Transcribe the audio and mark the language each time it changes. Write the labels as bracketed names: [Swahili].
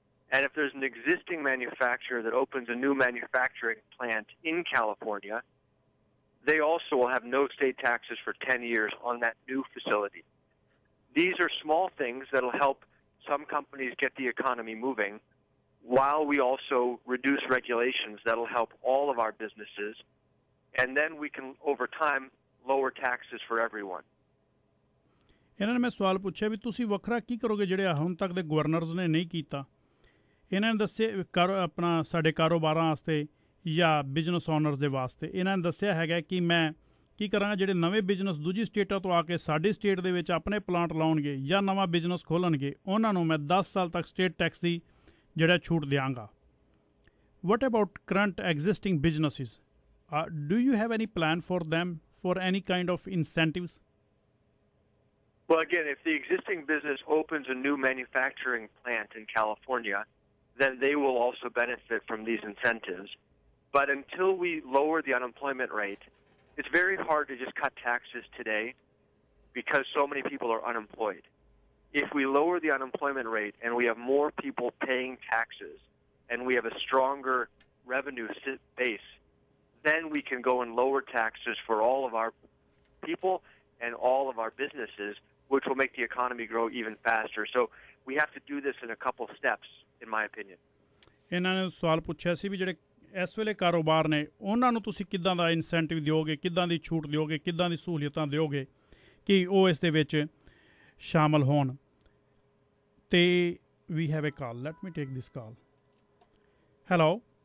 [English] And if there's an existing manufacturer that opens a new manufacturing plant in California, they also will have no state taxes for 10 years on that new facility. These are small things that will help some companies get the economy moving while we also reduce regulations that will help all of our businesses, and then we can, over time, lower taxes for everyone. [Punjabi] ਇਹਨਾਂ ਨੇ ਮੈਂ ਸਵਾਲ ਪੁੱਛਿਆ ਵੀ ਤੁਸੀਂ ਵੱਖਰਾ ਕੀ ਕਰੋਗੇ ਜਿਹੜੇ ਹੁਣ ਤੱਕ ਦੇ ਗਵਰਨਰਸ ਨੇ ਨਹੀਂ ਕੀਤਾ. ਇਹਨਾਂ ਨੇ ਦੱਸਿਆ ਆਪਣਾ ਸਾਡੇ ਕਾਰੋਬਾਰਾਂ ਵਾਸਤੇ ਜਾਂ ਬਿਜ਼ਨਸ ਓਨਰਸ ਦੇ ਵਾਸਤੇ ਇਹਨਾਂ ਨੇ ਦੱਸਿਆ ਹੈਗਾ ਕਿ ਮੈਂ ਕੀ ਕਰਾਂਗਾ ਜਿਹੜੇ ਨਵੇਂ ਬਿਜ਼ਨਸ ਦੂਜੀ ਸਟੇਟਾਂ ਤੋਂ ਆ ਕੇ ਸਾਡੀ ਸਟੇਟ ਦੇ ਵਿੱਚ ਆਪਣੇ ਪਲਾਂਟ ਲਾਉਣਗੇ ਜਾਂ ਨਵਾਂ ਬਿਜ਼ਨਸ ਖੋਲ੍ਹਣਗੇ ਉਹਨਾਂ ਨੂੰ ਮੈਂ 10 ਸਾਲ ਤੱਕ ਸਟੇਟ ਟੈਕਸ ਦੀ ਜਿਹੜਾ ਛੂਟ ਦਿਆਂਗਾ. [English] What about current existing businesses? Do you have any plan for them for any kind of incentives? Well, again, if the existing business opens a new manufacturing plant in California, then they will also benefit from these incentives. But until we lower the unemployment rate, it's very hard to just cut taxes today because so many people are unemployed. If we lower the unemployment rate and we have more people paying taxes and we have a stronger revenue base, then we can go and lower taxes for all of our people and all of our businesses, which will make the economy grow even faster. So we have to do this in a couple steps, in my opinion. [Punjabi] ਇਹਨਾਂ ਨੇ ਸਵਾਲ ਪੁੱਛਿਆ ਸੀ ਵੀ ਜਿਹੜੇ ਇਸ ਵੇਲੇ ਕਾਰੋਬਾਰ ਨੇ ਉਹਨਾਂ ਨੂੰ ਤੁਸੀਂ ਕਿੱਦਾਂ ਦਾ ਇਨਸੈਂਟਿਵ ਦਿਓਗੇ, ਕਿੱਦਾਂ ਦੀ ਛੂਟ ਦਿਓਗੇ, ਕਿੱਦਾਂ ਦੀ ਸਹੂਲੀਅਤਾਂ ਦਿਓਗੇ ਕਿ ਉਹ ਇਸ ਦੇ ਵਿੱਚ ਸ਼ਾਮਲ ਹੋਣ. [English] ਅਤੇ we have a call, let me take this call. Hello,